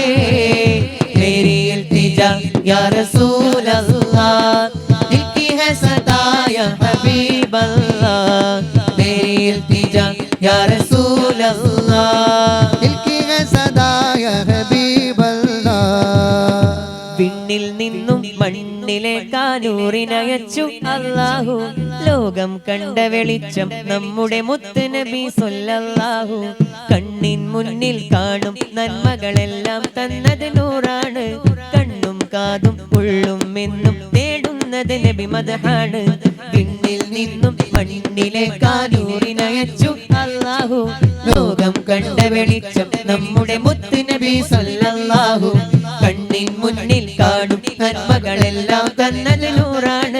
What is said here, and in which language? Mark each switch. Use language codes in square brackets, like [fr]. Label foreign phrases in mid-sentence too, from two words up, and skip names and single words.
[hi] मेरी इल्तिजा [ar] يا رسول الله [hi] दिल की है सदा [ar] يا حبيب الله [hi] मेरी इल्तिजा [ar] يا رسول الله [hi] दिल की है सदा [ar] يا حبيب الله [ml] വിണ്ണിൽ നിന്നും മണ്ണിലേക്കാനൂറിനയച്ചു അല്ലാഹു ലോകം കണ്ട വെളിച്ചം നമ്മുടെ മുത്ത് നബി സല്ലല്ലാഹു കണ്ണിൻ മുന്നിൽ കാണും നന്മകളെല്ലാം തന്നത് നൂറാണ് കണ്ണും കാതും ഉള്ളും എന്നും തേടുന്നത് നബി മദ്ഹാണ് വിണ്ണിൽ നിന്നും മണ്ണിലേക്കാനൂറിനയച്ചു അല്ലാഹു ലോകം കണ്ട വെളിച്ചം നമ്മുടെ മുത്ത് നബി സല്ലല്ലാഹു കണ്ണിൻ മുന്നിൽ കാണും നന്മകളെല്ലാം തന്നത് നൂറാണ്